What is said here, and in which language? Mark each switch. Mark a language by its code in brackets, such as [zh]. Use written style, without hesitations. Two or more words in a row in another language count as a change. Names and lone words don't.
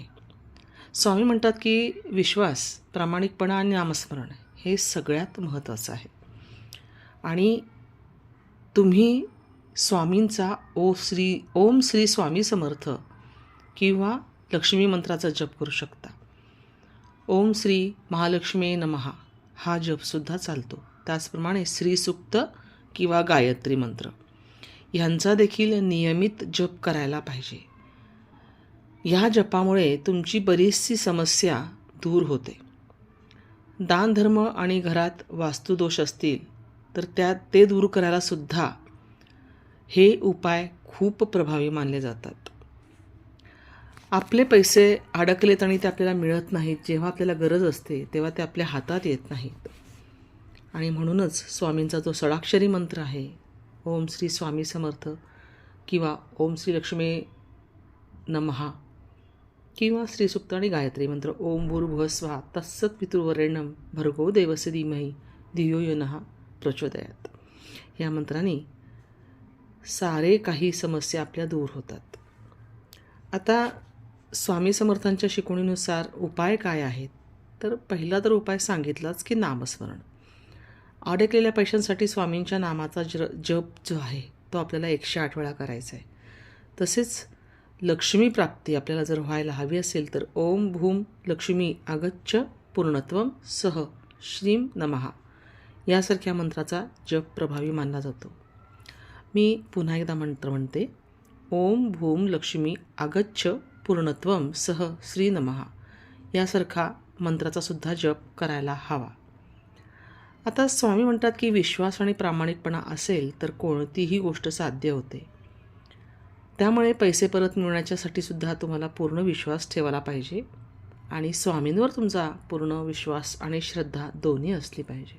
[mr] स्वामी म्हणतात की विश्वास, प्रामाणिकपणा आणि नामस्मरण हे सगळ्यात महत्त्वाचं आहे. आणि तुम्ही स्वामींचा ओम श्री स्वामी समर्थ किंवा लक्ष्मी मंत्राचा जप करू शकता. [sa] ओम श्री महालक्ष्मी नमः [mr] हा जपसुद्धा चालतो. त्याचप्रमाणे श्रीसूक्त किंवा गायत्री मंत्र ह्यांचा देखील नियमित जप करायला पाहिजे. या जपामुळे तुमची बरीचशी समस्या दूर होते. दानधर्म आणि घरात वास्तुदोष असतील तर ते दूर करायला सुद्धा हे उपाय खूप प्रभावी मानले जातात. आपले पैसे अडकलेत आणि ते आपल्याला मिळत नाहीत. जेव्हा आपल्याला गरज असते तेव्हा ते आपल्या हातात येत नाहीत. आणि म्हणूनच स्वामींचा जो षडाक्षरी मंत्र आहे, ओम श्री स्वामी समर्थ किंवा [sa] ओम श्री लक्ष्मी नमः [mr] किंवा श्रीसूक्त आणि गायत्री मंत्र [sa] ओम भूर्भुवः स्वः तत्सवितुर्वरेण्यं भर्गो देवस्य धीमहि धियो यो नः प्रचोदयात् [mr] या मंत्राने सारे काही समस्या आपल्या दूर होतात. आता स्वामी समर्थांच्या शिकवणीनुसार उपाय काय आहेत, तर पहिला तर उपाय सांगितलाच की नामस्मरण. अडकलेल्या पैशांसाठी स्वामींच्या नामाचा जप जो आहे तो आपल्याला 108 वेळा करायचा आहे. तसेच लक्ष्मी प्राप्ती आपल्याला जर व्हायला हवी असेल तर [sa] ओम भूम लक्ष्मी आगच्छ पूर्णत्वम सह श्रीम नमः [mr] यासारख्या मंत्राचा जप प्रभावी मानला जातो. मी पुन्हा एकदा मंत्र म्हणते, [sa] ओम भूम लक्ष्मी आगच्छ पूर्णत्वम सह श्री नमः [mr] यासारखा मंत्राचा सुद्धा जप करायला हवा. आता स्वामी म्हणतात की विश्वास आणि प्रामाणिकपणा असेल तर कोणतीही गोष्ट साध्य होते. त्यामुळे पैसे परत मिळवण्याच्यासाठी सुद्धा तुम्हाला पूर्ण विश्वास ठेवायला पाहिजे आणि स्वामींवर तुमचा पूर्ण विश्वास आणि श्रद्धा दोन्ही असली पाहिजे.